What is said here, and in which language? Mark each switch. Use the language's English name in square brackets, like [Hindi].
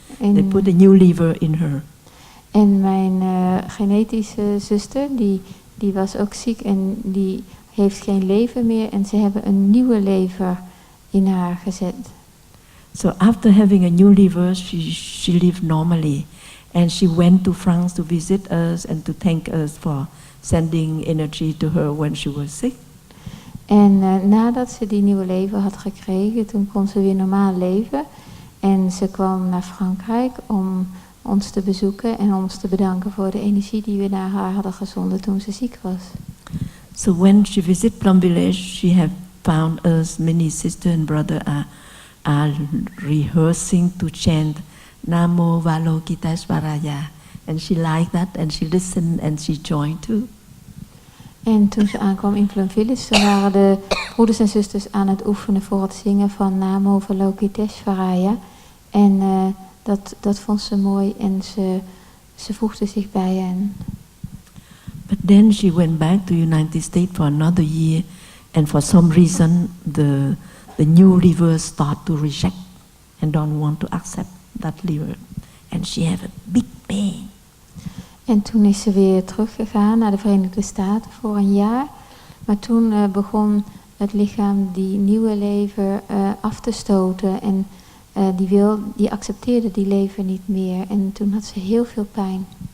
[English] They put a new liver in her. [Dutch] En mijn genetische zuster, die was ook ziek en die heeft geen lever meer en ze hebben een nieuwe lever in haar gezet. [English] So after having a new liver, she lived normally. And she went to France to visit us and to thank us for sending energy to her when she was sick. [Dutch] En nadat ze die nieuwe lever had gekregen, toen kon ze weer normaal leven. En ze kwam naar Frankrijk om ons te bezoeken en ons te bedanken voor de energie die we naar haar hadden gezonden toen ze ziek was. [English] So when she visited Plum Village, she had found us, many sister and brother are rehearsing to chant Namo Avalokiteshvaraya. And she liked that and she listened and she joined too. [Dutch] En toen ze aankwam in Plum Village, toen waren de broeders en zusters aan het oefenen voor het zingen van Namo Avalokiteshvaraya. En dat vond ze mooi en ze voegde zich bij hen. [English] But then she went back to United States for another year, and for some reason the new liver start to reject and don't want to accept that liver, and she have a big pain. [Dutch] En toen is ze weer teruggegaan naar de Verenigde Staten voor een jaar, maar toen begon het lichaam die nieuwe lever af te stoten en die accepteerde die leven niet meer. En toen had ze heel veel pijn.